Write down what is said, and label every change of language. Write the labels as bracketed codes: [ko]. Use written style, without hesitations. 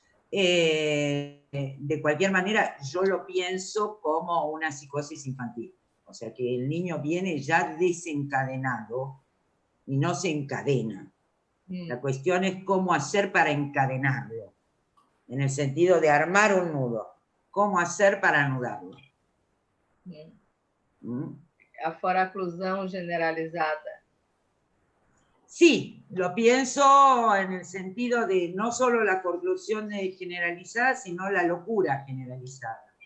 [es] De cualquier manera, yo lo pienso como una psicosis infantil. O sea, que el niño viene ya desencadenado y no se encadena. La cuestión es cómo hacer para encadenarlo. en el sentido de armar un nudo. ¿Cómo hacer para anudarlo? [pt] A foraclusão generalizada. [es] Sí, lo pienso en el sentido de no solo la forclusión generalizada, sino la locura generalizada.